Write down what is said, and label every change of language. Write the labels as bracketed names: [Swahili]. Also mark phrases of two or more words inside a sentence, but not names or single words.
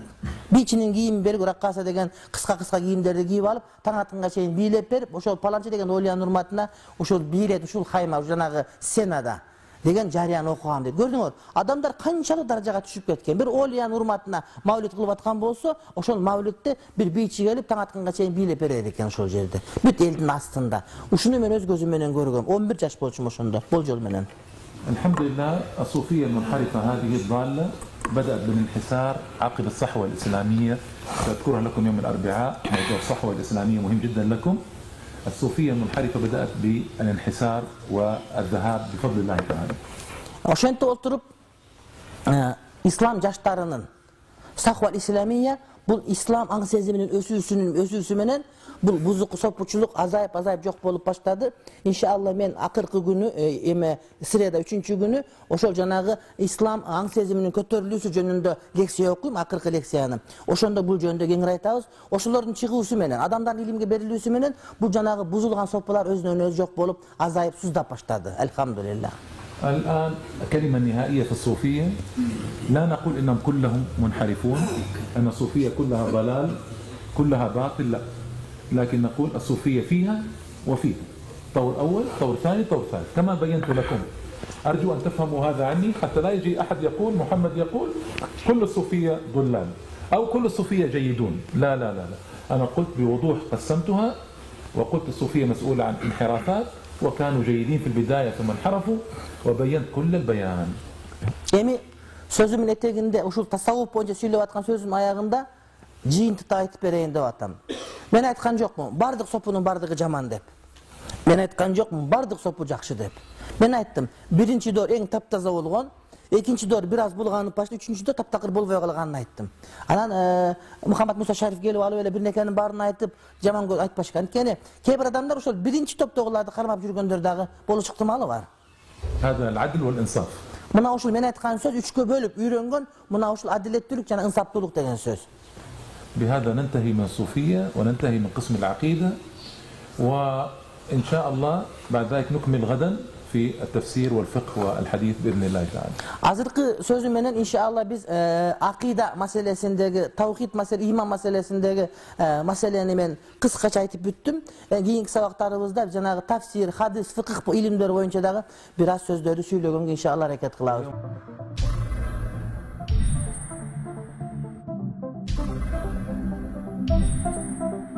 [Kyrgyz] Бийчинин кийими берип, раккаса деген кыска кийимдерди кийип алып, таң атканга чейин бийлеп берип, ошол Паланча деген олиянын урматына ушул бийлет, ушул хайма, жанагы сценада деген жарыяны окугам дейт. Көрдүңөр, адамдар канчалык даражага түшүп кеткен. Бир олиянын урматына мавлид кылып аткан болсо, ошол мавлидти бир бийчи келип таң атканга чейин бийлеп берер экен ошол жерде. Бүт элдин астында. Ушуну мен өз көзүм менен көргөм. 11 жаш болчум ошондо, болжол менен. [Arabic] الحمد لله الصوفية المنحرفة هذه الضالة بدأت بالانحسار عقب الصحوة الإسلامية، سأذكرها لكم يوم الأربعاء. موضوع الصحوة الإسلامية مهم جدا لكم. الصوفية المنحرفة بدأت بالانحسار والذهاب بفضل الله تعالى. [Kyrgyz] Ошентип отуруп, ислам жаштарынын [Arabic] صحوة إسلامية [Kyrgyz] бул ислам аң сезиминин өсүүсү менен бул бузук сопучулук азайып жок болуп баштады. Иншалла мен акыркы күнү эме среда 3-күнү ошол жанагы ислам аң сезиминин көтөрүлүүсү жөнүндө лекция окуйм, акыркы лекцияны. Ошондо бул жөнүндө кеңири айтабыз. Ошолордун чыгуусу менен, адамдардын илимге берилүүсү менен бул жанагы бузулган сопулар өзүнөн өзү жок болуп, азайып суздап баштады. Алхамдулилlah. [Arabic] الآن كلمة نهائية في الصوفية، لا نقول إنهم كلهم منحرفون، أن الصوفية كلها ضلال كلها باطل، لا، لكن نقول الصوفية فيها وفيها، طور أول طور ثاني طور ثالث كما بينت لكم. أرجو أن تفهموا هذا عني حتى لا يجي أحد يقول محمد يقول كل الصوفية ضلال أو كل الصوفية جيدون. لا لا لا لا، أنا قلت بوضوح، قسمتها وقلت الصوفية مسؤولة عن انحرافات وكانوا جيدين في البداية ثم انحرفوا وبينت كل البيان. [Kyrgyz] Эми сөзүмдүн этегинде ушул тасаввуф боюнча сүйлөп аткан сөзүмдүн аягында жыйынтыкты айтып берейин деп атам. Мен айткан жокмун, бардык сопунун бардыгы жаман деп. Мен айткан жокмун, бардык сопу жакшы деп. Мен айттым, биринчи доор эң таптаза болгон, экинчи доор бир аз булганып баштап, үчүнчү доор таптакыр болбой калганын айттым. Анан Мухаммад Муса Шариф келип алып эле бир нерсенин баарын айтып, жаман айтпашкан. Анткени кээ бир адамдар ошол биринчи топтогуларды кармап жүргөндөр дагы болуш ыктымалы бар. [Arabic] هذا العدل والإنصاف. [Kyrgyz] Мына ушул мен айткан сөз үчкө бөлүп үйрөнгөн, мына ушул адилеттүүлүк жана ынсаптуулук деген сөз. [Arabic] بهذا ننتهي من الصوفية وننتهي من قسم العقيدة، وإن شاء الله بعد ذلك نكمل غدا في التفسير والفقه والحديث بإذن الله تعالى. [Kyrgyz] Азыркы сөзүм менен иншалла биз акыйда маселесиндеги, тавхид маселе, иман маселесиндеги маселени мен кыскача айтып бүттүм. Кийинки сабактарыбызда жанагы тафсир, хадис, фикх илимдери боюнча дагы бир аз сөздөрдү сүйлөгөнгө иншалла аракет кылабыз.